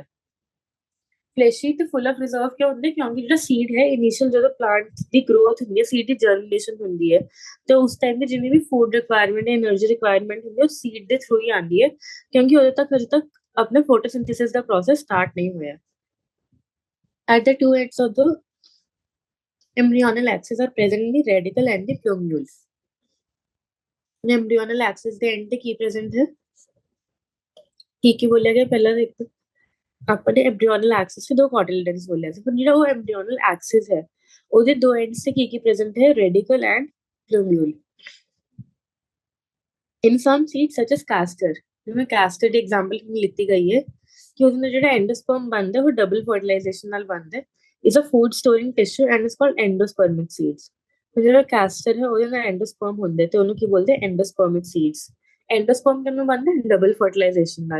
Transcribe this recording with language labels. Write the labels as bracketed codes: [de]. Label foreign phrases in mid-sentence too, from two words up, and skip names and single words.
[pa] ਫਲੈਸ਼ੀ ਤੇ [en] full of reserve [pa] ਕਿਉਂ ਹੁੰਦੇ? ਕਿਉਂਕਿ ਜਿਹੜਾ ਸੀਡ ਹੈ ਇਨੀਸ਼ੀਅਲ ਜਦੋਂ ਪਲਾਂਟ ਦੀ ਗਰੋਥ ਹੁੰਦੀ ਹੈ, ਸੀਡ ਦੀ ਜਰਮੀਨੇਸ਼ਨ ਹੁੰਦੀ ਹੈ, ਤੇ ਉਸ ਟਾਈਮ ਤੇ ਜਿੰਨੀ ਵੀ [en] food requirement [pa] ਹੈ, [en] energy requirement [pa] ਹੁੰਦੀ ਹੈ, ਉਹ ਸੀਡ ਦੇ ਥਰੂ ਹੀ ਆਉਂਦੀ ਹੈ, ਕਿਉਂਕਿ ਅਜੇ ਤੱਕ अपने photosynthesis ਦਾ process start ਨਹੀਂ ਹੋਇਆ। [en] At the two ends of the embryonal axis are present in the radicle and the plumule। embryonal axis [pa] ਦੇ end ਤੇ ਕੀ present ਹੈ? ਕੀ ਬੋਲਿਆ ਗਿਆ ਪਹਿਲਾਂ? ਦੇਖੋ ਆਪਾਂ ਨੇ [en] embryonal axis [pa] ਤੇ ਦੋ ਕੋਟਿਲਿਡਨਸ ਬੋਲਿਆ ਸੀ, ਪਰ ਜਿਹੜਾ ਉਹ [en] embryonal axis [pa] ਹੈ ਉਹਦੇ ਦੋ ends ਤੇ ਕੀ present ਹੈ? [en] radicle and plumule। In some seeds such as castor, [pa] ਜਿਵੇਂ castor ਦੀ ਐਗਜ਼ਾਮਪਲ ਲਿੱਤੀ ਗਈ ਹੈ ਕਿ ਉਹਦੇ ਨਾਲ ਜਿਹੜਾ ਐਂਡੋਸਪਰਮ ਬਣਦਾ ਉਹ [en] double fertilization [pa] ਨਾਲ ਬਣਦਾ। [en] is a food storing tissue and is called endospermic seeds. [pa] ਜਿਹੜਾ ਕੈਸਟਰ ਹੈ ਉਹਦੇ ਨਾਲ ਐਂਡੋਸਪਰਮ ਹੁੰਦੇ ਤੇ ਉਹਨੂੰ ਕੀ ਬੋਲਦੇ? [en] endospermic seeds. [pa] ਐਂਡੋਸਪਰਮ ਕਿਵੇਂ ਬਣਦਾ? [en] double fertilization [pa] ਨਾਲ।